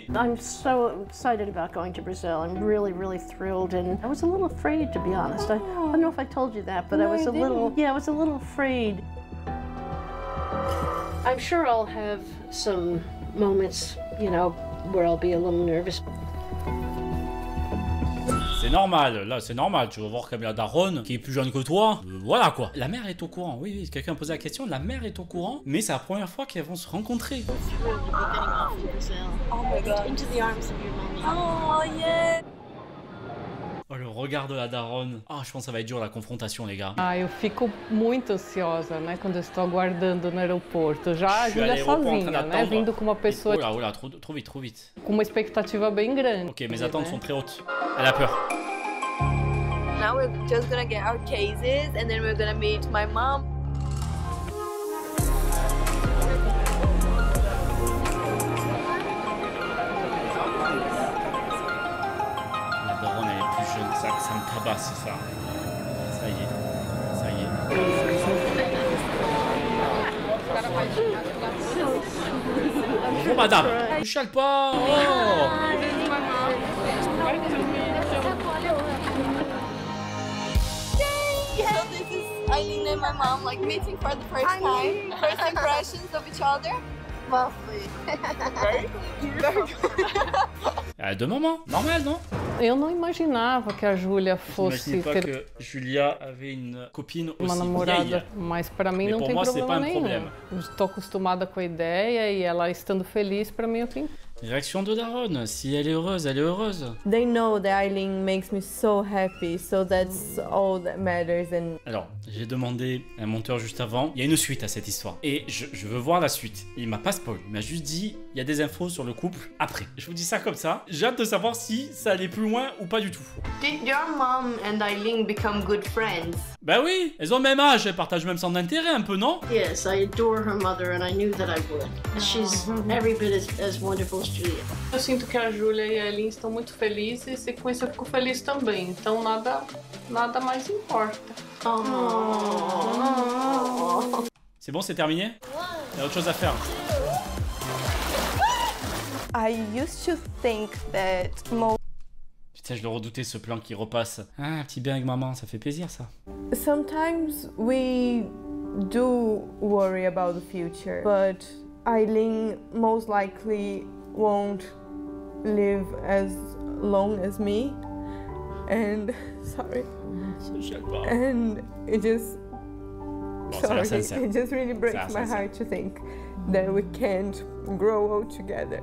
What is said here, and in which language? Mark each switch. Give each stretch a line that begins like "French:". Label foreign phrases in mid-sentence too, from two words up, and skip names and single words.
English: I'm so excited about going to Brazil. I'm really, really thrilled, and I was a little afraid, to be honest. I don't know if I told you that, but no, I was a little afraid. I'm sure I'll have some moments, you know, where I'll be a little nervous.
French: C'est normal, là c'est normal, tu vas voir comme la daronne qui est plus jeune que toi, voilà quoi. La mère est au courant, oui, quelqu'un a posé la question, la mère est au courant, mais c'est la première fois qu'elles vont se rencontrer.
English: Oh my god. Into the arms of your mommy. Oh yeah.
French: Oh, le regard de la daronne. Ah, je pense que ça va être dur la confrontation, les gars.
Portuguese: Ah, eu fico muito ansiosa, né, quando eu estou aguardando no aeroporto. Já a Júlia sozinha, né, vindo com uma pessoa...
French: Oh là, trop vite.
Portuguese: Com uma expectativa bem grande.
French: Ok, mes attentes sont très hautes. Elle a peur.
English: Now we're just gonna get our cases and then we're gonna meet my mom.
French: Ça me tabasse ça. Ça y est. Bonjour madame. Ne chale pas. Oh.
English: So this is Eileen and my mom like meeting for the first time. First impressions of each other. Lovely. Very beautiful.
French: De moment, normal, non?
Portuguese: Eu não imaginava que a Júlia fosse ter que
French: Julia avait une copine
Portuguese: uma namorada, mas para mim não tem problema nenhum. Estou acostumada com a ideia e ela estando feliz, para mim é o que importa.
French: Réaction de daronne, si elle est heureuse, elle est heureuse.
English: They know that Eileen makes me so happy, so that's all that matters. And...
French: Alors, j'ai demandé à un monteur juste avant, il y a une suite à cette histoire. Et je veux voir la suite. Il m'a pas spoil, il m'a juste dit, il y a des infos sur le couple après. Je vous dis ça comme ça, j'ai hâte de savoir si ça allait plus loin ou pas du tout.
English: Did your mom and Eileen become good friends?
French: Bah oui, elles ont le même âge, elles partagent même son intérêt un peu, non?
English: Yes, I adore her mother and I knew that I would. She's every bit as wonderful as Julia.
Portuguese: Eu sinto que a Júlia e a Eileen estão muito felizes e com isso eu fico feliz também. Então nada mais importa.
French: C'est bon, c'est terminé? Il y a autre chose à faire.
English: I used to think that most...
French: Putain, je le redoutais ce plan qui repasse. Ah, un petit bain avec maman, ça fait plaisir ça.
English: Sometimes we do worry about the future, but Eileen most likely won't live as long as me, and sorry, and it just it just really breaks my heart to think that we can't grow old together.